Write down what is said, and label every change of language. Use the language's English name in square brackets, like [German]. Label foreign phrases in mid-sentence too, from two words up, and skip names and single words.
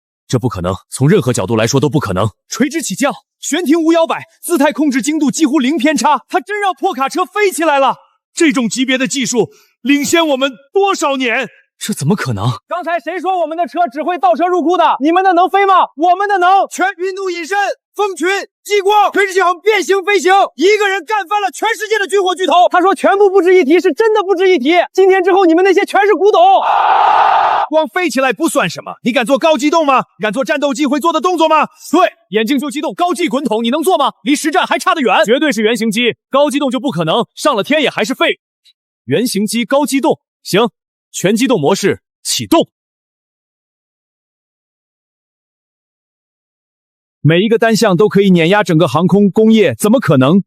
[Chinese] 這不可能，從任何角度來說都不可能。垂直起降，悬停无摇摆，姿態控制精度幾乎零偏差，他真讓破卡車飛起來了。這種級別的技術領先我們多少年？這怎麼可能？剛才誰說我們的車只會倒車入庫的？你們的能飛嗎？我們的能！全云度隐身，蜂群，激光，垂直起航，变形飛行，一個人幹翻了全世界的軍火巨頭。他說全部不值一提，是真的不值一提。今天之後，你們那些全是古董。光飞起来不算什麼，你敢做高機动嗎？敢做戰鬥機會做的動作嗎？對，眼鏡就機動，高技滾筒，你能做嗎？離實戰還差得遠，絕對是原型機，高機動就不可能，上了天也還是廢。原型機高機動，行，全機动模式啟動。每一個單項都可以碾壓整個航空工業，怎麼可能？